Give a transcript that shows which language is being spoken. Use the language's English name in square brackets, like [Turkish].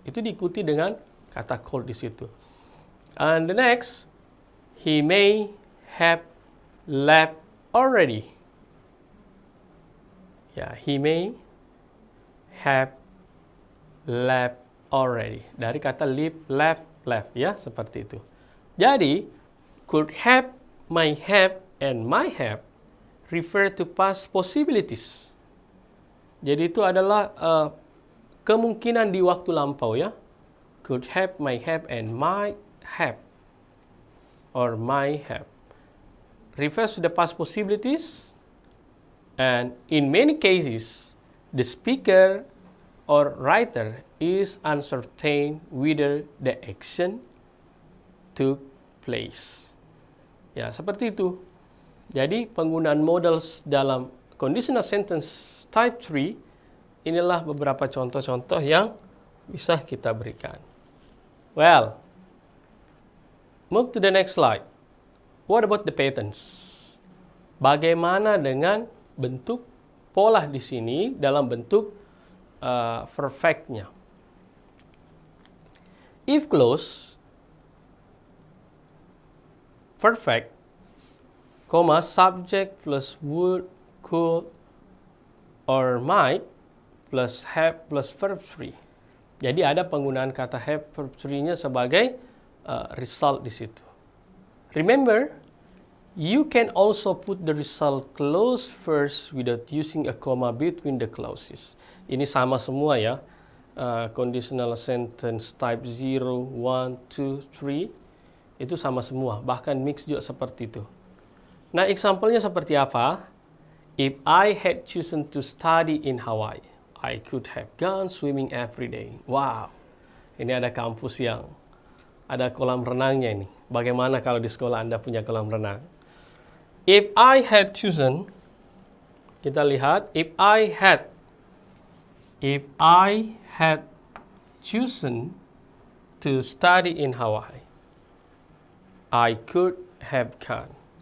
[Indonesian] Itu diikuti dengan kata called di situ. [English] And the next, he may have left already. Ya, he may have left already. [Indonesian] Dari kata leave, left ya, seperti itu. [English] Jadi, could have, may have, and might have refer to past possibilities. [Indonesian] Jadi itu adalah kemungkinan di waktu lampau ya. [English] Could have, may have, and might have. Or might have. Refers to the past possibilities. And in many cases, the speaker or writer is uncertain whether the action took place. [Indonesian] Ya, seperti itu. Jadi, penggunaan modals dalam conditional sentence type 3, inilah beberapa contoh-contoh yang bisa kita berikan. [English] Well, move to the next slide. What about the patterns? [Indonesian] Bagaimana dengan bentuk pola di sini dalam bentuk perfect-nya? [English] If clause perfect, subject plus would, could, or might plus have plus verb 3. [Indonesian] Jadi ada penggunaan kata have verb 3-nya sebagai result di situ. [English] Remember, you can also put the result clause first without using a comma between the clauses. [Indonesian] Ini sama semua ya. Conditional sentence type 0, 1, 2, 3 itu sama semua. Bahkan mix juga seperti itu. Nah, example-nya seperti apa? [English] If I had chosen to study in Hawaii, I could have gone swimming every day. [Indonesian] Wow, ini ada kampus yang ada kolam renangnya ini. Bagaimana kalau di sekolah Anda punya kolam renang? [English] If I had chosen, [Indonesian] kita lihat, [English] if I had chosen to study in Hawaii, I could have gone.